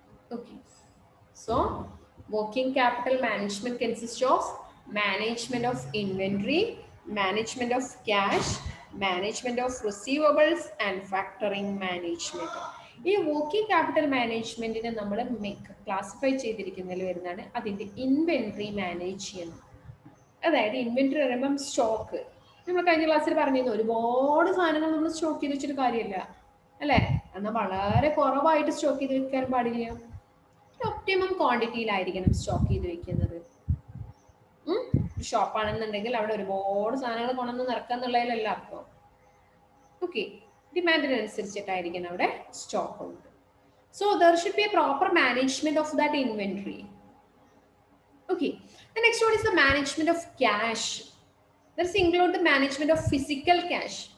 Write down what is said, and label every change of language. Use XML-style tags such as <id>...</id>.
<en>Okay, so working capital management consists of management of inventory, management of cash, management of receivables and factoring management.</en> <ml>ഈ working capital മാനേജ്മെന്റിനെ നമ്മൾ classify ചെയ്തിരിക്കുന്നതിൽ വരുന്നതാണ് അതിൻ്റെ inventory manage ചെയ്യണം. അതായത് inventory പറയുമ്പം stock. നമ്മൾ കഴിഞ്ഞ ക്ലാസ്സിൽ പറഞ്ഞിരുന്നു ഒരുപാട് സാധനങ്ങൾ നമ്മൾ സ്റ്റോക്ക് ചെയ്ത് വെച്ചിട്ട് കാര്യമില്ല അല്ലേ, എന്നാൽ വളരെ കുറവായിട്ട് സ്റ്റോക്ക് ചെയ്ത് വെക്കാൻ പാടില്ല. ഒപ്റ്റിമം ക്വാണ്ടിറ്റിയിലായിരിക്കണം സ്റ്റോക്ക് ചെയ്ത് വെക്കുന്നത്. ഷോപ്പാണെന്നുണ്ടെങ്കിൽ അവിടെ ഒരുപാട് സാധനങ്ങൾ കൊണ്ടുവന്ന് നിറക്കുക എന്നുള്ളതിലല്ല അർത്ഥം. ഓക്കെ, ഡിമാൻഡിനനുസരിച്ചിട്ടായിരിക്കണം അവിടെ സ്റ്റോക്ക് ഉണ്ട്.</ml> <en>So there should be a proper management of that inventory. Okay, the next one is the management of cash. That include the management of physical cash.</en>